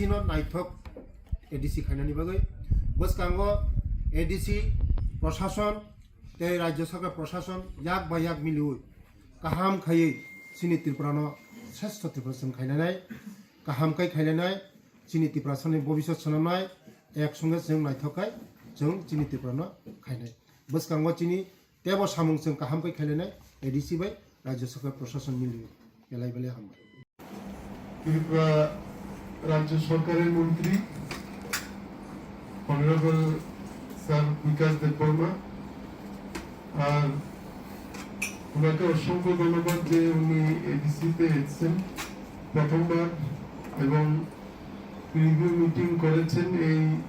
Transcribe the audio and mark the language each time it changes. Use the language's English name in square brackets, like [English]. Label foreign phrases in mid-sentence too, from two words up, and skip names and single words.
[Kok Borok] नो नायथक एडीसी खायनानि बागै बसकांगो एडीसी प्रशासन तै [Bangla] রাজ্য সরকার প্রশাসন [Kok Borok] याक बा याक मिलिउ काहाम खायै सिनि त्रिपुरानो श्रेष्ठ त्रिपुरासन खायनाय काहामखाय खायनाय चिनि त्रिपुरासननि भबिष्यत सनानाय [Bangla] এক সঙ্গে [Kok Borok] जों नायथकाय जों चिनि त्रिपुरानो खायनाय बसकांगो चिनि तेबो सामुं जों काहामखाय खायनाय एडीसी बाय [Bangla] রাজ্য সরকার প্রশাসন [Kok Borok] मिलिउ बेलाय हाम [Bangla] ত্রিপুরা রাজ্য সরকারের মন্ত্রী [English] Honourable Sir [Bangla] বিকাশ দেববর্মা আর ওনাকে অসংখ্য ধন্যবাদ যে উনি এডিসিতে এসেছেন প্রথমবার এবং [English] review meeting [Bangla] করেছেন এই